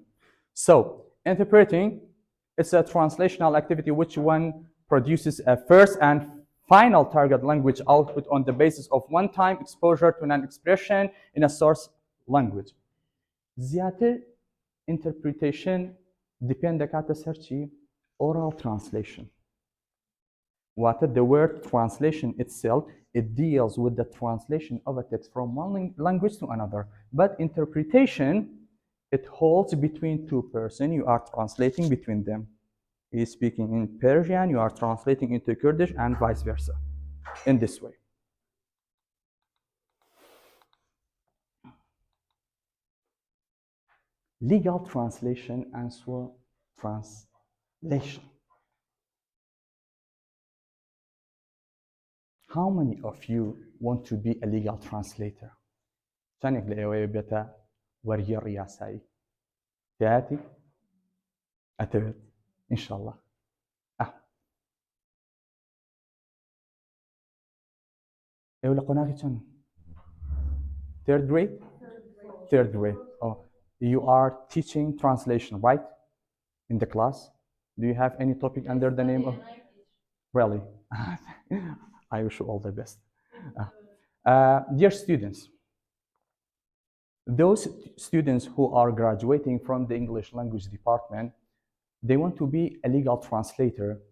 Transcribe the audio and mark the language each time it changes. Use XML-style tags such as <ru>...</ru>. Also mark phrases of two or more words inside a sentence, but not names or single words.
<en>So, interpreting is a translational activity which one produces a first and final target language output on the basis of one-time exposure to an expression in a source language.</en> <ckb>زیاتر</ckb> <en>interpretation depend</en> <ckb>دەکاتە سەر چی؟</ckb> <en>Oral translation. What the word translation itself, it deals with the translation of a text from one language to another. But interpretation, it holds between two persons. You are translating between them. He is speaking in Persian, you are translating into Kurdish, and vice versa, in this way. Legal translation and SWOR translation. How many of you want to be a legal translator?</en> <ckb>چندێک لە ئێوەیە بێتە وەرگێڕی یاسایی؟ تیاتی؟ ئەتەوێت؟ ئینشاءڵڵا. ئێوە لە قۆناغی چەند؟</ckb> <en>Third grade? Third grade. Oh, you are teaching translation, right? In the class? Do you have any topic under the name of? Really? I wish you all the best. Dear students, those students who are graduating from the English language department, they want to be a legal translator.</en>